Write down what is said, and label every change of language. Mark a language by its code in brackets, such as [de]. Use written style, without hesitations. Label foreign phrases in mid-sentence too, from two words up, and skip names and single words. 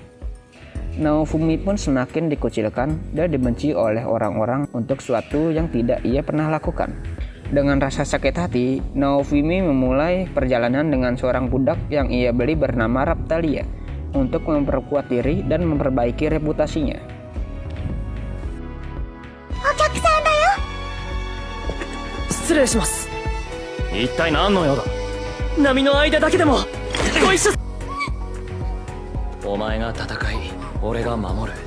[id] Naofumi pun semakin dikucilkan dan dibenci oleh orang-orang untuk sesuatu yang tidak ia pernah lakukan. Dengan rasa sakit hati, Naofumi memulai perjalanan dengan seorang budak yang ia beli bernama Raptalia untuk memperkuat diri dan memperbaiki reputasinya. [ja] 失礼します。一体何の用だ。波の間だけでもご一緒。お前が戦い、俺が守る。